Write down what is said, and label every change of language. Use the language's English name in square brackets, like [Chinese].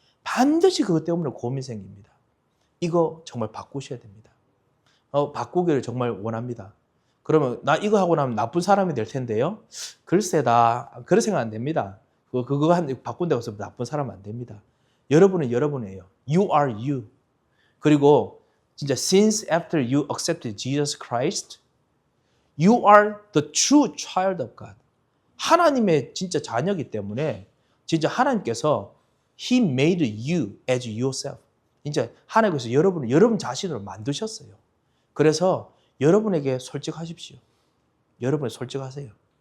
[Korean] 반드시 그것 때문에 고민 생깁니다. 이거 정말 바꾸셔야 됩니다. 바꾸기를 정말 원합니다. 그러면 나 이거 하고 나면 나쁜 사람이 될 텐데요. 글쎄다. 그런 생각 안 됩니다. 그거 바꾼다고 해서 나쁜 사람 안 됩니다. 여러분은 여러분이에요. [English] You are you. [Korean] 그리고 진짜 [English] since after you accepted Jesus Christ, you are the true child of God. [Korean] 하나님의 진짜 자녀이기 때문에 진짜 하나님께서 [English] He made you as yourself. [Korean] 진짜 하나님께서 여러분을 여러분 자신으로 만드셨어요. 그래서 여러분에게 솔직하십시오. 여러분이 솔직하세요.